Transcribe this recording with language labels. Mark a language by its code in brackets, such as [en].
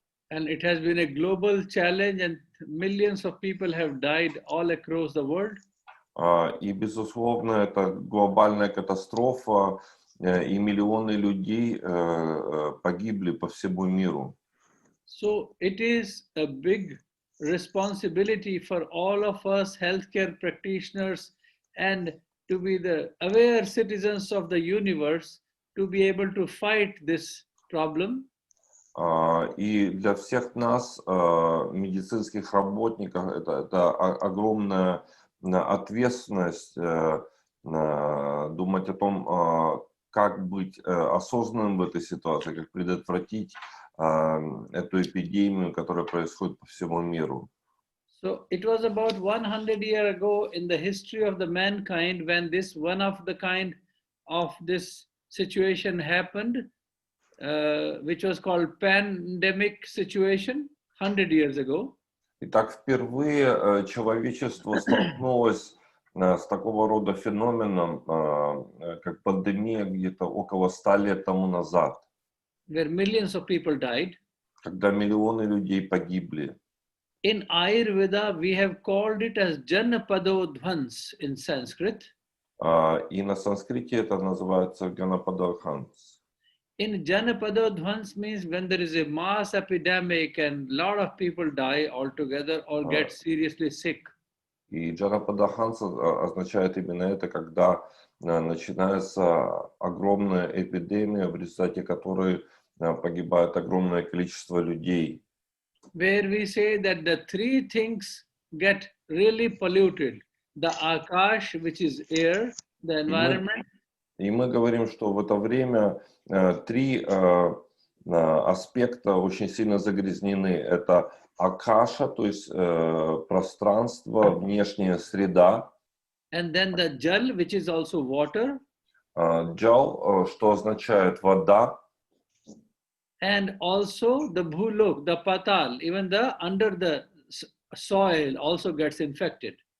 [en] And it has been a global challenge, and millions of people have died all across the world. [ru] И, безусловно, это глобальная катастрофа, и миллионы людей погибли по всему миру. [en] So it is a big responsibility for all of us healthcare practitioners and to be the aware citizens of the universe to be able to fight this problem. [ru] И для всех нас, медицинских работников, это огромная ответственность думать о том, как быть осознанным в этой ситуации, как предотвратить эту эпидемию, которая происходит по всему миру. [en] So it was about 100 years ago in the history of the mankind when this one of the kind of this situation happened, which was called pandemic situation 100 years ago. [ru] Итак, впервые человечество столкнулось с такого рода феноменом, как пандемия, где-то около 100 лет тому назад. [en] Where millions of people died. [ru] Когда миллионы людей погибли. [en] In Ayurveda, we have called it as Janapadodhvans in Sanskrit. [ru] И на санскрите это называется Janapadodhvans. [en] In Janapadodhvans means when there is a mass epidemic and a lot of people die altogether or get seriously sick. [ru] И Janapadodhvans означает именно это, когда начинается огромная эпидемия, в результате которой погибает огромное количество людей. [en] Where we say that the three things get really polluted. The akash, which is air, the environment. [ru] И мы говорим, что в это время три аспекта очень сильно загрязнены. Это акаша, то есть пространство, внешняя среда. [en] And then the jal, which is also water. [ru] Джал, что означает вода. [en] And also the bhulok, the patal, even the under the soil also gets infected.